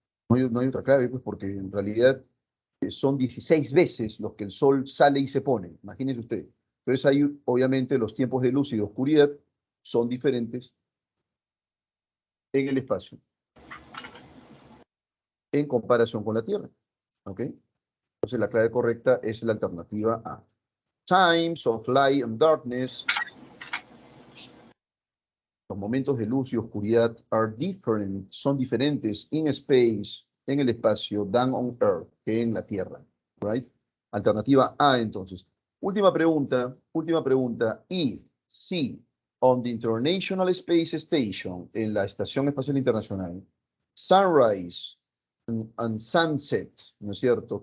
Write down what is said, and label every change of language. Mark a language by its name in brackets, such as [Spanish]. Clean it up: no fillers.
[Spanish] No hay otra clave, pues, porque en realidad son 16 veces los que el sol sale y se pone. Imagínense ustedes. Entonces ahí, obviamente, los tiempos de luz y de oscuridad son diferentes en el espacio en comparación con la Tierra. ¿Ok? Entonces la clave correcta es la alternativa A. [English] Times of light and darkness. [Spanish] Los momentos de luz y oscuridad son diferentes [English] in space, [Spanish] en el espacio, [English] than on Earth, [Spanish] que en la Tierra. [English] Right? [Spanish] Alternativa A, entonces. Última pregunta. Y si [English] on the International Space Station, [Spanish] en la Estación Espacial Internacional, [English] sunrise and sunset, [Spanish] ¿no es cierto?